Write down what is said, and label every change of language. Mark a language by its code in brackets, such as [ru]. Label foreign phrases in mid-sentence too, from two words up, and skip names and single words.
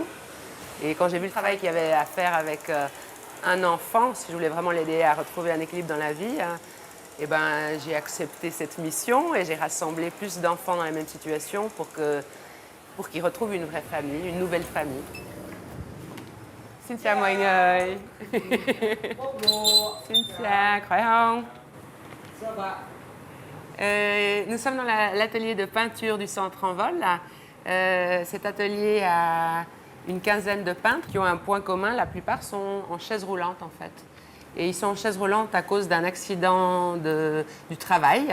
[fr] Et quand j'ai vu le travail qu'il y avait à faire avec un enfant, si je voulais vraiment l'aider à retrouver un équilibre dans la vie, j'ai accepté cette mission et j'ai rassemblé plus d'enfants dans la même situation pour qu'ils retrouvent une vraie famille, une nouvelle famille. [vi] Xin chào mọi người. Xin chào, khỏe không? [fr] Nous sommes dans l'atelier de peinture du Centre Envol. Cet atelier a une quinzaine de peintres qui ont un point commun. La plupart sont en chaise roulante en fait. Et ils sont en chaise roulante à cause d'un accident du travail.